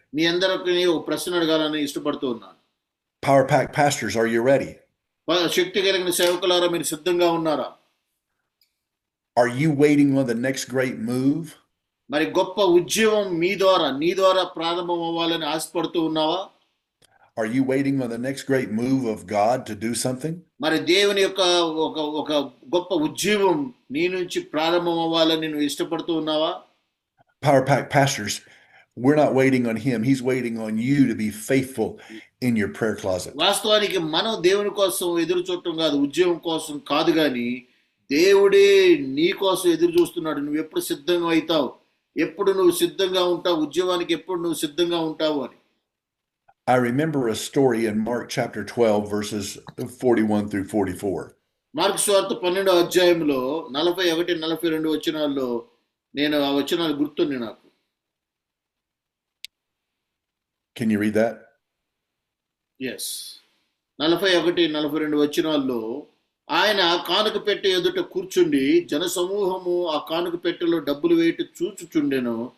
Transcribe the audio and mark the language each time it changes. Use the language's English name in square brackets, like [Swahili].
[Telugu] మీ అందరికీ ఒక ప్రశ్న అడగాలని ఇష్టపడుతూ ఉన్నాను. [English] Power Pack pastors, are you ready? [Telugu] శక్తి కలిగిన సేవకులారా మీరు సిద్ధంగా ఉన్నారా? [English] Are you waiting on the next great move? [Telugu] మరి గొప్ప ఉద్యమం నీ ద్వారా ప్రారంభం అవ్వాలని ఆశపడుతూ ఉన్నావా? [English] Are you waiting on the next great move of God to do something? [Telugu] మరి దేవుని యొక్క ఒక గొప్ప ఉద్యమం నీ నుంచి ప్రారంభం అవ్వాలని నువ్వు ఇష్టపడుతూ ఉన్నావా? [English] Power Pack pastors, we're not waiting on him. He's waiting on you to be faithful in your prayer closet. [Telugu] వాస్తవానికి మనం దేవుని కోసం ఎదురు చూడటం కాదు, ఉద్యమం కోసం కాదు, కానీ దేవుడే నీ కోసం ఎదురు చూస్తున్నాడు. నువ్వు ఎప్పుడు సిద్ధంగా అవుతావు, ఎప్పుడు నువ్వు సిద్ధంగా ఉంటావు, ఉద్యమానికి ఎప్పుడు నువ్వు సిద్ధంగా ఉంటావు అని. [English] I remember a story in Mark chapter 12, verses 41 through 44. [Telugu] Mark సువార్త 12వ అధ్యాయంలో 41-42 వచనాల్లో నేను ఆ వచనాలు గుర్తున్నాయి నాకు. [English] Can you read that? Yes. [Telugu] 41-42 వచనాల్లో ఆయన కానుక పెట్టె ఎదుట కూర్చుండి జనసమూహము ఆ కానుక పెట్టెలో డబ్బులు వేయట చూచుచుండెను.